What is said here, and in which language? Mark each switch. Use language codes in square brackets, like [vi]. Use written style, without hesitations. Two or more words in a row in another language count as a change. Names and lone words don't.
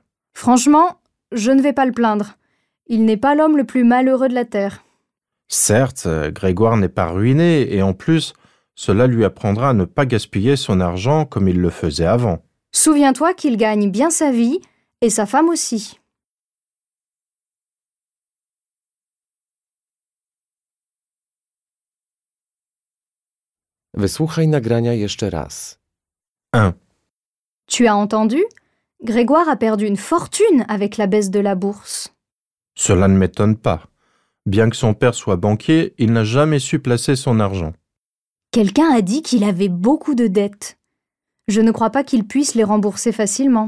[fr] Franchement, je ne vais pas le plaindre. Il n'est pas l'homme le plus malheureux de la terre. Certes, Grégoire n'est pas ruiné et en plus, cela lui apprendra à ne pas gaspiller son argent comme il le faisait avant. Souviens-toi qu'il gagne bien sa vie et sa femme aussi. [pl] Wysłuchaj nagrania jeszcze raz. [fr] 1. Tu as entendu? Grégoire a perdu une fortune avec la baisse de la bourse. Cela ne m'étonne pas. Bien que son père soit banquier, il n'a jamais su placer son argent. Quelqu'un a dit qu'il avait beaucoup de dettes. Je ne crois pas qu'il puisse les rembourser facilement.